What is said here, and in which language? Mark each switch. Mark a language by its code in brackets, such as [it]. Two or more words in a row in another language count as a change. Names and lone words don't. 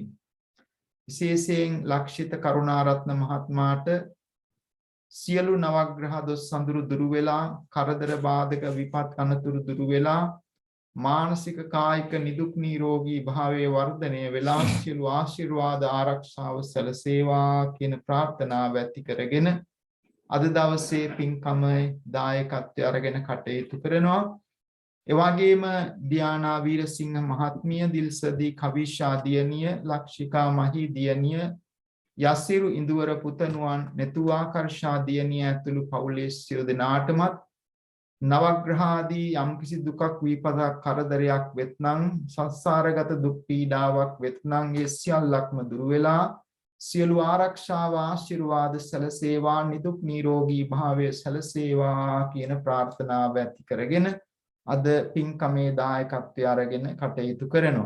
[si] විශේෂයෙන් ලක්ෂිත කරුණාරත්න මහත්මයාට සියලු නවග්‍රහ දොස් සඳුරු දුරු වෙලා, කරදර බාධක විපත් අනතුරු දුරු වෙලා, මානසික කායික නිදුක් නිරෝගී භාවයේ වර්ධනය වෙලා සියලු ආශිර්වාද ආරක්ෂාව සැලසේවා කියන ප්‍රාර්ථනාව ඇති කරගෙන අද දවසේ පින්කමේ දායකත්වය අරගෙන කටයුතු කරනවා. එවැගේම Diana Weerasinghe මහත්මිය, Dilsadi Kaveesha දියණිය, Lakshika Mahi දියණිය, Yasiru Induwara පුතණුවන්, Nethu Akarsha දියණිය ඇතුළු පවුලේ සියලු දෙනාටමත් නවග්‍රහාදී යම්කිසි දුකක් විපදක් කරදරයක් වෙත්නම්, සංසාරගත දුක් පීඩාවක් වෙත්නම් ඒ සියල්ලක්ම දුරු වෙලා සියලු ආරක්ෂාව ආශිර්වාද සැලසේවා, නිදුක් නිරෝගී භාවය සැලසේවා කියන ප්‍රාර්ථනාව ඇති කරගෙන අද පින්කමේ දායකත්වය අරගෙන කටයුතු කරනවා.